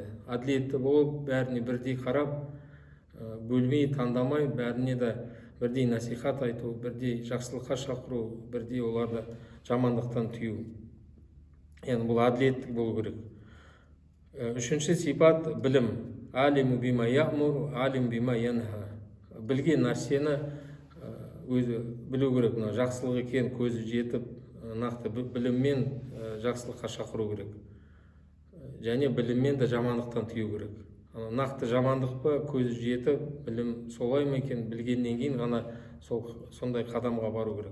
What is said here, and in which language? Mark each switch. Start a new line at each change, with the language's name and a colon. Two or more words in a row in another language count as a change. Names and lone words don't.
Kazakh: Әділетті болып, бәріне бірдей қарап, бөлмей, таңдамай, бәріне де бірдей насихат айту, бірдей жақсылыққа шақыру, бірдей оларды жамандықтан тыю. Енді бұл әділеттік болу керек. Үшінші сипат білім.
Arabic: عليمٌ بما يأمر، عليمٌ بما ينهى.
Kazakh: Білген нәрсені өзі білу керек. Жақсылық екен көзі жетіп, нақты біліммен жақсылыққа шақыру керек. Және біліммен де жамандықтан тыю керек. Нақты жамандық па, көзі жетіп, білім солай ма екен, білгеннен кейін ғана сондай қадамға бару керек.